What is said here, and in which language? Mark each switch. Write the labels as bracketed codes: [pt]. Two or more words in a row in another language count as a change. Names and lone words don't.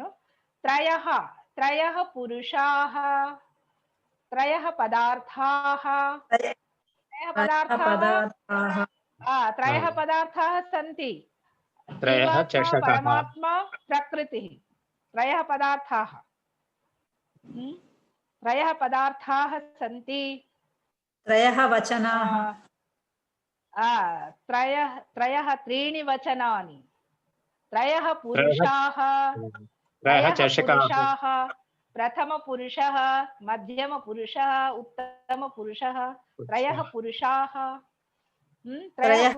[sa] త్రయః పురుషాః, త్రయః పదార్థాః, త్రయః పదార్థాः సంతి. పరమాత్మా ప్రకృతి, త్రయః పదార్థాः. త్రయః పదార్థాः సంతి. త్రయః వచనాః, त्रीणि वचनानि. त्रयः पुरुषाः, त्रयः पुरुषाः, प्रथम पुरुषः, मध्यम पुरुषः, उत्तम पुरुषः, त्रयः पुरुषाः.